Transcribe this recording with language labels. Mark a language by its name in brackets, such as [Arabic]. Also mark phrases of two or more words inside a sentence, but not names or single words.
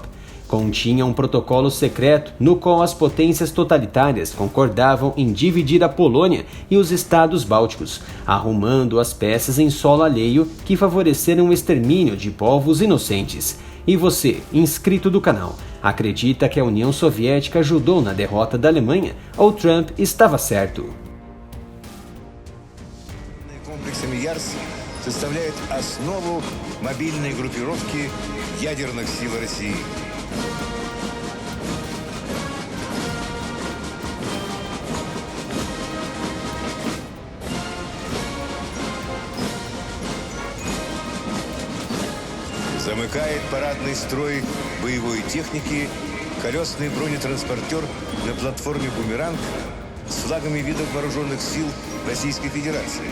[Portuguese] Continha um protocolo secreto no qual as potências totalitárias concordavam em dividir a Polônia e os estados bálticos, arrumando as peças em solo alheio que favoreceram o extermínio de povos inocentes. E você, inscrito do canal, acredita que a União Soviética ajudou na derrota da Alemanha ou Trump estava certo? [Russian] Комплексами ЯРС составляет основу мобильной группировки ядерных сил России. Замыкает парадный строй боевой техники колесный бронетранспортер на платформе «Бумеранг» с флагами видов вооруженных сил Российской Федерации.